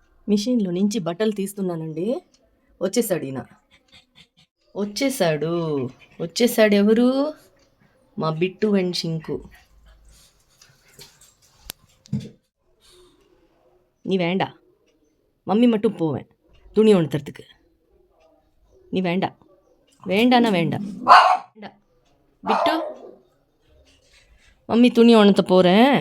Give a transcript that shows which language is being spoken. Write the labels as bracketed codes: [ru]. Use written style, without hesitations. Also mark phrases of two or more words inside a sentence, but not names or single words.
[te] మిషన్లో నుంచి బట్టలు తీస్తున్నానండి. వచ్చేసాడు ఈయన. వచ్చేసాడు ఎవరు? మా బిట్టు అండ్ షింకు. [ta] நீ வேண்டா, மம்மி மட்டும் போவேன் துணி உணர்த்துறதுக்கு. நீ வேண்டா, வேண்டானா வேண்டாம். வேண்டா பிட்டு, மம்மி துணி உணர்த்த போகிறேன்.